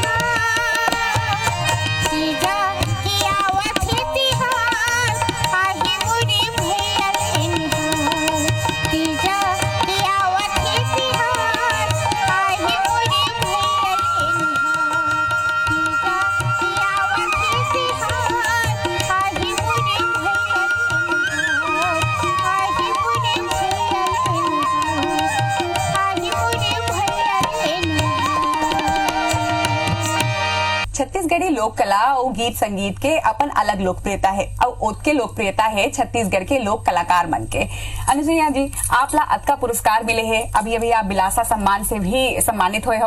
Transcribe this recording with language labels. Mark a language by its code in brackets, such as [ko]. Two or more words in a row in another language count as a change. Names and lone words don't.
[hne] निहार तीजा की आवत ही तिहार आहे मोरे भैया ले निहार तीजा की आवत ही तिहार आहे मोरे भैया ले निहार तीजा की आवत ही तिहार आहे मोरे भैया ले निहार आहे मोरे भैया ले निहार छत्तीसगढ़ी लोक कला और गीत संगीत के अपन अलग लोकप्रियता है और ओतके लोकप्रियता है छत्तीसगढ़ के लोक कलाकार मन के। अनुसुईया जी, आप ला अतका पुरस्कार मिले हैं, अभी अभी आप बिलासा सम्मान से भी सम्मानित हुए हो।